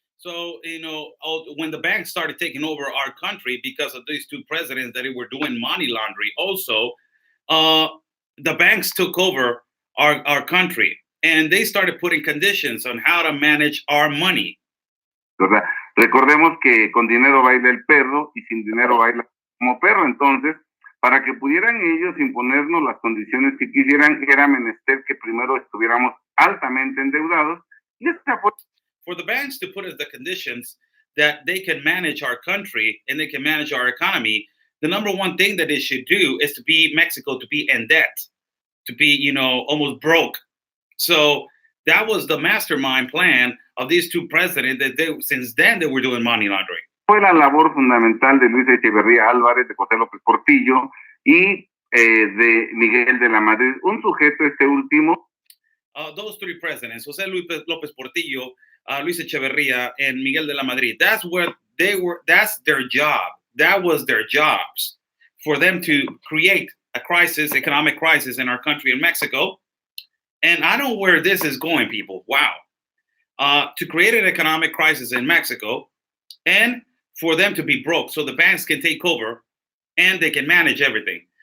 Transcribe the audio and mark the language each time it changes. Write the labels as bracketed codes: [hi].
[en] So, when the banks started taking over our country because of these two presidents that were doing money laundering, also, the banks took over our country and they started putting conditions on how to manage our money. [es] ¿Verdad? Recordemos que con dinero baila el perro y sin dinero baila como perro. Entonces, para que pudieran ellos imponernos las condiciones que quisieran, era menester que primero estuviéramos altamente endeudados. Y esta fue... [en] For the banks to put us the conditions that they can manage our country and they can manage our economy, the number one thing that they should do is to be Mexico, to be in debt, to be, almost broke. So that was the mastermind plan of these two presidents that since then they were doing money laundering. [es] Fue la labor fundamental de Luis Echeverría Álvarez, de José López Portillo y de Miguel de la Madrid, un sujeto último. [en] Those three presidents, José Luis López Portillo, Luis Echeverría, and Miguel de la Madrid, that's where they were, that's their job. That was their jobs, for them to create a crisis, economic crisis in our country in Mexico. And I know where this is going, people. Wow. To create an economic crisis in Mexico and for them to be broke so the banks can take over and they can manage everything.